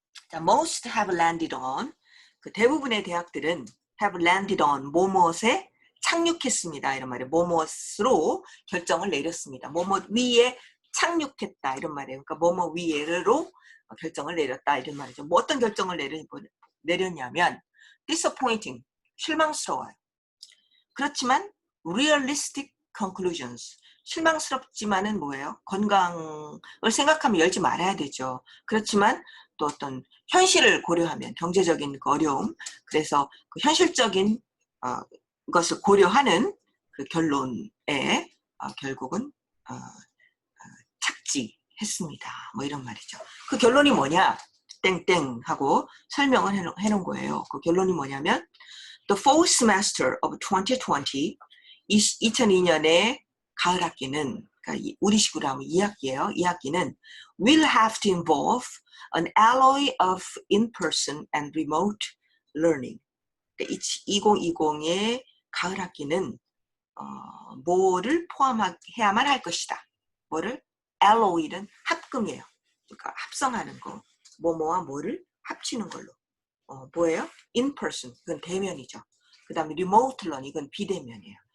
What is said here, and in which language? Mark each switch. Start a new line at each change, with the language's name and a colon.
English: 자, most have landed on,
Korean: 그 대부분의 대학들은
English: have landed on
Korean: 뭐뭇에 착륙했습니다. 이런 말이에요. 뭐뭇으로 결정을 내렸습니다. 뭐뭇 위에 착륙했다 이런 말이에요. 그러니까 뭐뭐 위에로 결정을 내렸다 이런 말이죠. 뭐 어떤 결정을 내렸냐면 disappointing, 실망스러워요. 그렇지만
English: realistic conclusions,
Korean: 실망스럽지만은 뭐예요? 건강을 생각하면 열지 말아야 되죠. 그렇지만 또 어떤 현실을 고려하면 경제적인 그 어려움, 그래서 그 현실적인 것을 고려하는 그 결론에 결국은 착지했습니다. 뭐 이런 말이죠. 그 결론이 뭐냐? 땡땡 하고 설명을 해놓은 거예요. 그 결론이 뭐냐면
English: The fall semester of 2020,
Korean: 2002년의 가을 학기는, 그러니까 우리식으로 하면 2학기예요. 2학기는
English: will have to involve an alloy of in-person and remote learning.
Korean: 그러니까 2020의 가을 학기는 뭐를 포함해야만 할 것이다. 뭐를? alloy는 합금이에요. 그러니까 합성하는 거. 뭐뭐와 뭐를 합치는 걸로. 뭐예요? in person, 그건 대면이죠. 그 다음에 remote learning, 이건 비대면이에요.